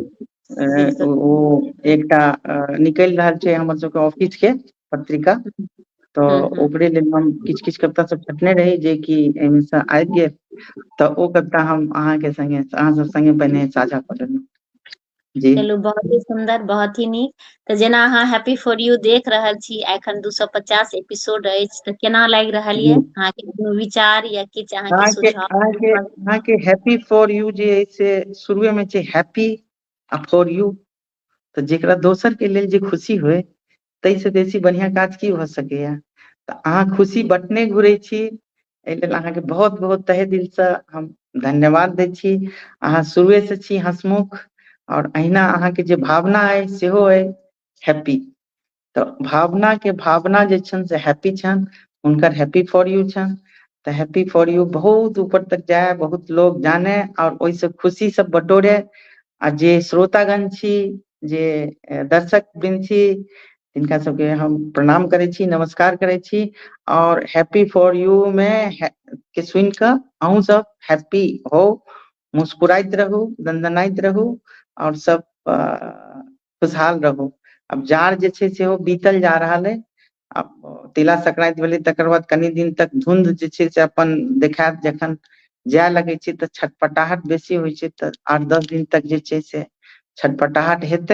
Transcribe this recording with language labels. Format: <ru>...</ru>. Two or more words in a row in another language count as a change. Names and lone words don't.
<mai>वो एकटा निकल रहल छै हमर सबके ऑफिस के पत्रिका, तो ओकरे लेल हम किछ किछ कविता सब छपने रही जे कि एहिमे से आबि गेल। तो ओ कविता हम अहाँ के संगे, अहाँ सब संगे पहिने साझा कर लेलहुँ जी। चलू बहुत ही सुंदर, बहुत ही नीक। तो जेना अहाँ हैप्पी फॉर यू देख रहल छी, एखन 250 एपिसोड अछि, तो केना लागि रहल ये अहाँ के कोनो विचार या किछ अहाँ के सुझाव? अहाँ के हैप्पी फॉर यू जे है से शुरुए में छै हैप्पी फॉर यू, तो जेकरा दोसर के लेल जे खुशी होय, तै से बेसी बढ़िया काज की भ सकैया। तो अहाँ खुशी बटने घुरे छी, एहि लेल अहाँ के बहुत बहुत तहे दिल से हम धन्यवाद दै छी। अहाँ शुरुए से छी हंसमुख, और अहिना अहाँ के जे भावना है सेहो है हैप्पी। तो भावना जे छन से हैप्पी छन, उनकर हैप्पी फॉर यू छन। तो हैप्पी फॉर यू बहुत ऊपर तक जाए, बहुत लोग जाने और ओइसे खुशी सब बटोरे। आ जे श्रोतागण छी, जे दर्शक वृंद छी, तिनका सबके हम प्रणाम करे छी, नमस्कार करे छी। और हैप्पी फॉर यू में के सुन के अहूँ सब हैप्पी हो, मुस्कुराइत रहू, दंदनाइत रहू, और सब खुशहाल रहू। अब जाड़ जे छै सेहो बीतल जा रहल है। अब तिला संक्रांति भेलै, तकर बाद कनी दिन तक धुंध जे छै से अपन देखायत, जखन जाय लगे छै तऽ छटपटाहट बेसी होइ छै, तऽ 8-10 दिन तक जे छै से छटपटाहट हेतै।</mai>